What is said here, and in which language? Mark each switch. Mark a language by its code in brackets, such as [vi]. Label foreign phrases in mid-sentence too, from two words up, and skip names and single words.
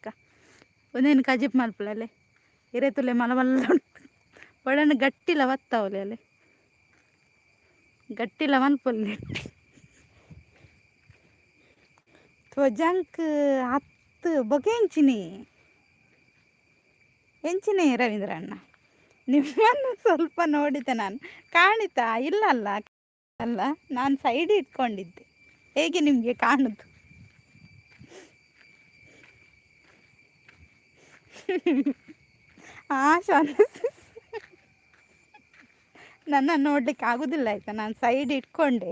[tcy] ಒಂದೇನು ಕಜಿಪ್ ಮಲ್ಪಲಲೆ ಇರೇತುಲೆ ಮಲ ಮಲ್ಲ ಉಂಟು. ಬಡನ್ನು ಗಟ್ಟಿಲ ಒತ್ತಾವಲೆ ಅಲ್ಲೇ, ಗಟ್ಟಿಲ ಮಲ್ಪೊಲ್ಲೆ. ತೊಜಂಕ್ 10 ಬಗೆ ಎಂಚಿನಿ ರವೀಂದ್ರಣ್ಣ. [kn] ನಿಮ್ಮನ್ನು ಸ್ವಲ್ಪ ನೋಡಿದ್ದೆ ನಾನು, ಕಾಣಿತಾ? ಇಲ್ಲಲ್ಲ ಅಲ್ಲ, ನಾನು ಸೈಡ್ ಇಟ್ಕೊಂಡಿದ್ದೆ. ಹೇಗೆ ನಿಮಗೆ ಕಾಣುದು? ನನ್ನ ನೋಡ್ಲಿಕ್ಕೆ ಆಗುದಿಲ್ಲ ಆಯ್ತಾ, ನಾನು ಸೈಡ್ ಇಟ್ಕೊಂಡೆ.